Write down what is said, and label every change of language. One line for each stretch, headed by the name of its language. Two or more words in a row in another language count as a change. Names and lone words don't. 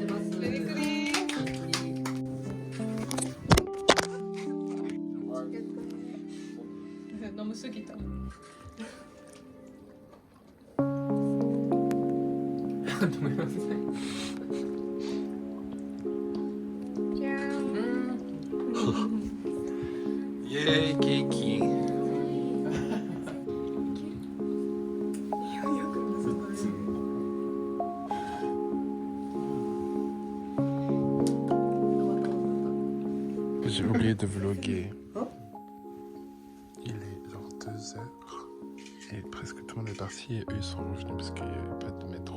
Japanese: 飲みすぎた。ごめんなさい。イエーイケーキ。
French: J'ai oublié de vlogger. Il est genre 2 heures et presque tout le monde est parti et eux ils sont revenus parce qu'il n'y avait pas de métro.